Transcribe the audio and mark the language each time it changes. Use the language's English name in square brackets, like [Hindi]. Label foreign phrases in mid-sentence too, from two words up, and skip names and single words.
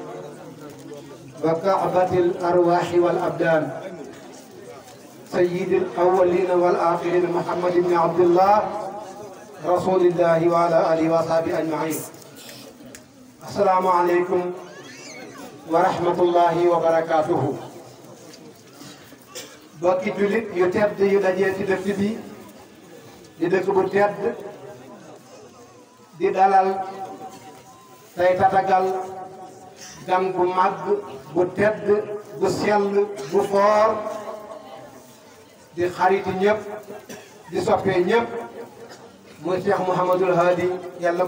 [Arabic] وكعبة الأرواح والأبدان سيد الأولين والآخرين محمد بن عبد الله رسول الله وعلى آله وصحبه أجمعين السلام عليكم ورحمة الله وبركاته [Wolof] bokki jullit yu tedd yu dajee ci dëkk bi di dëkk bu tedd di dalal tey tatagal gan bu màgg bu tedd bu sell bu foor di xariti ñëpp di soppee ñëpp muy Cheikh Mouhamadul Hadi yàlla